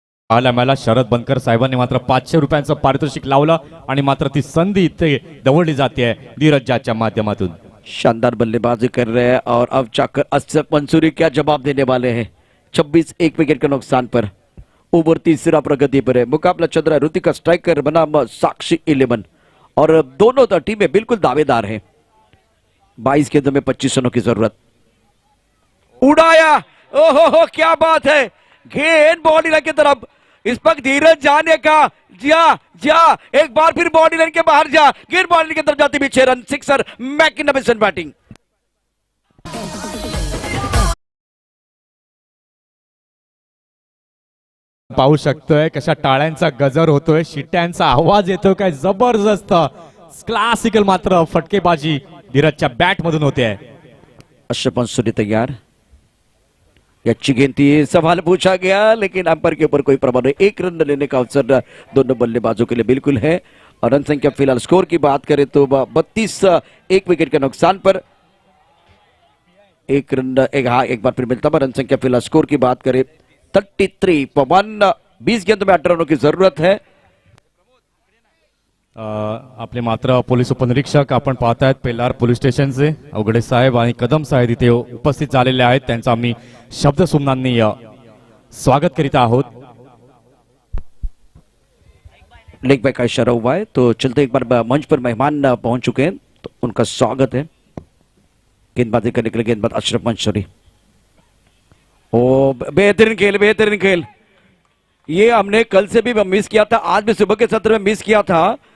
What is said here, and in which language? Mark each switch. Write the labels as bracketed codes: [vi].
[mr] आल्यामाला शरद बनकर साहेबांनी मात्र 500 रुपयांचं पारितोषिक लावलं आणि मात्र ती संधी इथे दवडली जाते धीरज झाच्या माध्यमातून। [hi] शानदार बल्लेबाजी कर रहे हैं, और अब जाकर अशरफ मंसूरी क्या जवाब देने वाले हैं। 26 1 विकेट के नुकसान पर। ओवर तीसरा प्रगति पर है, मुकाबला चल रहा है। ऋतिका स्ट्राइकर बनाम साक्षी 11, और दोनों टीमें बिल्कुल दावेदार हैं। 22 गेंदों में 25 रनों की जरूरत। उड़ाया, ओहो क्या बात है, गेंद बॉडी लाइन की तरफ, इस पर धीरज जाने का, जा एक बार फिर बॉडी लाइन के बाहर जा, गेंद बॉडी लाइन की तरफ जाती भी 6 रन, [en] Sixer, magnificent batting. [mr] पाहू शकतोय कशा टाळ्यांचा गजर होतोय, शिट्यांचा आवाज येतोय, काय जबरदस्त क्लासिकल मात्र फटकेबाजी धीरजच्या बॅट मधून होते आहे। [hi] अशरफ मंसूरी तैयार, अच्छी गेंद थी, सवाल पूछा गया लेकिन अंपायर के ऊपर कोई प्रभाव नहीं। 1 रन लेने का अवसर दोनों बल्लेबाजों के लिए बिल्कुल है। और रन संख्या फिलहाल स्कोर की बात करें तो 32 1 विकेट के नुकसान पर। 1 रन एक बार फिर मिलता है। रन संख्या फिलहाल स्कोर की बात करें 33 पवन, 20 गेंदों में 8 रनों की जरूरत है। [mr] आपले मात्र पोलीस उपनिरीक्षक आपण पाहतायत पेलार पोलीस स्टेशनचे अवघडे साहेब आणि कदम साहेब इथे उपस्थित झालेले आहेत, त्यांचा आम्ही शब्द सुमनांनी स्वागत करीत आहोत। [hi] लेग बैक का इशारा हुआ है, तो चलते एक बार मंच पर मेहमान पहुंच चुके हैं, तो उनका स्वागत है। गेंदबाजी करने के लिए गेंदबाज अशरफ मंसूरी। ओ बेहतरीन खेल, बेहतरीन खेल। ये हमने कल से भी मिस किया था, आज भी सुबह के सत्र में मिस किया था।